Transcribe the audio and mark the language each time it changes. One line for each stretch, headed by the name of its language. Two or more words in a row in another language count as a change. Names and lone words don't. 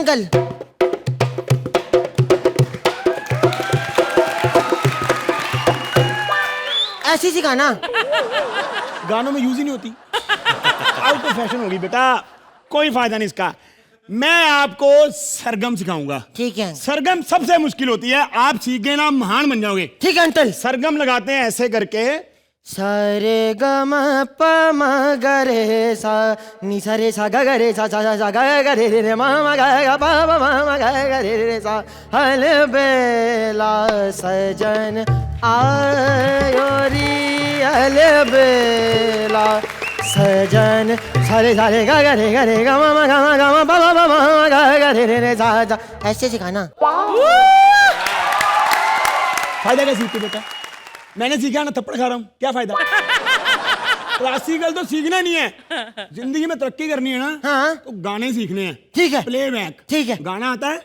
Hindi: अंकल। ऐसी सिखाना। गानों में यूज ही नहीं होती।
English: out of fashion
Hindi: होगी बेटा, कोई फायदा नहीं इसका। मैं आपको सरगम सिखाऊंगा। ठीक है। सरगम सबसे मुश्किल होती है, आप सीख गए ना महान बन जाओगे। ठीक है अंकल। सरगम लगाते हैं ऐसे करके, सारे ग म प म ग रे सा नि सा रे सा ग ग रे सा सा सा सा ग ग रे रे रे म म ग ग प प म म ग ग रे रे सा हल बेला सजन आयो री हल बेला सजन सारे सारे ग ग रे ग म म ग म प प म ग ग रे रे रे सा सा। ऐसे सिखाना। फायदा क्या सीखते बेटा? मैंने सीखा ना, थप्पड़ खा रहा हूँ, क्या फायदा? क्लासिकल तो सीखना नहीं है, जिंदगी में तरक्की करनी है ना। हाँ। तो गाने सीखने हैं। ठीक है। प्लेबैक। ठीक है। गाना आता है?